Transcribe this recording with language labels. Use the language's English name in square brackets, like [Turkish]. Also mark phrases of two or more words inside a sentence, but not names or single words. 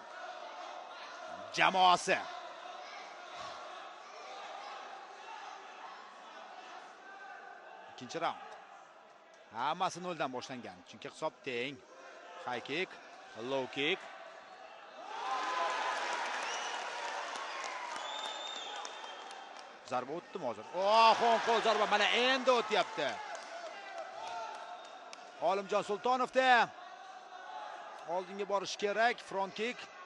[Uzbek] Jamoasi. Ikkinchi raund. Hammasi 0 dan boshlangan, chunki hisob teng. [English] High kick, low kick. [Uzbek] Zarba o'tdimi hozir? Qo'ng qo'l zarba mana endi o'tyapti. Olimjon Sultonovda oldinga borish kerak, [English] front kick.